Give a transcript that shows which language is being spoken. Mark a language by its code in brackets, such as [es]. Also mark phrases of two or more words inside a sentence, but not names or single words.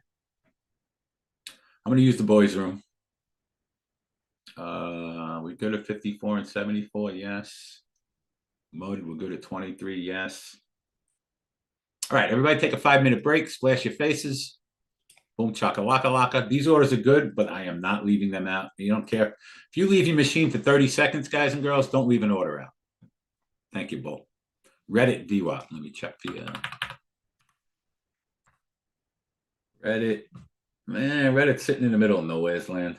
[en] I'm going to use the boys' room. We go to 54 and 74. Yes. Mode, we'll go to 23. Yes. All right, everybody take a 5-minute break. Splash your faces. Boom, chaka laka laka. These orders are good, but I am not leaving them out. You don't care. If you leave your machine for 30 seconds, guys and girls, don't leave an order out. Thank you, Bull. Reddit VWAP. Let me check the Reddit. Man, Reddit's sitting in the middle of nowhere's land.